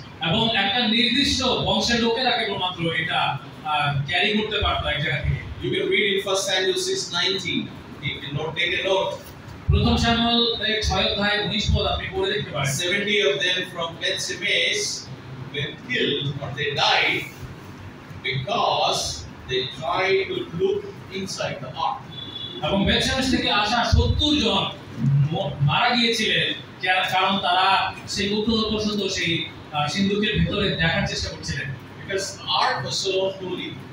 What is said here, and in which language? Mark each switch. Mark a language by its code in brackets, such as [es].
[bn] এবং একটা নির্দিষ্ট বংশের লোকেরা কেবলমাত্র এটা ক্যারি করতে পারতো এক জায়গা থেকে। [en] You can read in 1 Samuel 6:19. You can take a note. [bn] প্রথম শামুয়েল 6 অধ্যায় 19 পদ আপনি পড়ে দেখতে পারেন। [en] 70 of them from Beth-Shemesh were killed or they died because they tried to look inside the ark. [bn] এবং বেথশেমেশ থেকে আসা 70 জন মারা গিয়েছিলেন কারণ তারা সেই পর্যন্ত সেই সিন্ধুকের ভিতরে দেখার চেষ্টা করছিলেন। [en] Because the ark was so holy.